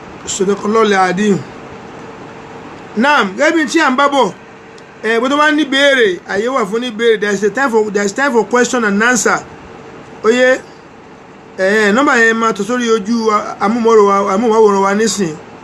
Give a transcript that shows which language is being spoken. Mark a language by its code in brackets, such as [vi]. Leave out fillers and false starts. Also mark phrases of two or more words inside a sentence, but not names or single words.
[ar] صدق الله العظيم نعم, [yo] gẹ́gẹ́ bí tí à ń bá bọ̀ bó tó bá ní béèrè àyè wà fún ní béèrè [en] there is time for question and answer. [yo] Oyè nọ́mbà yẹn máa tó sórí ojú amóhùnmáwòrán wa nísìn.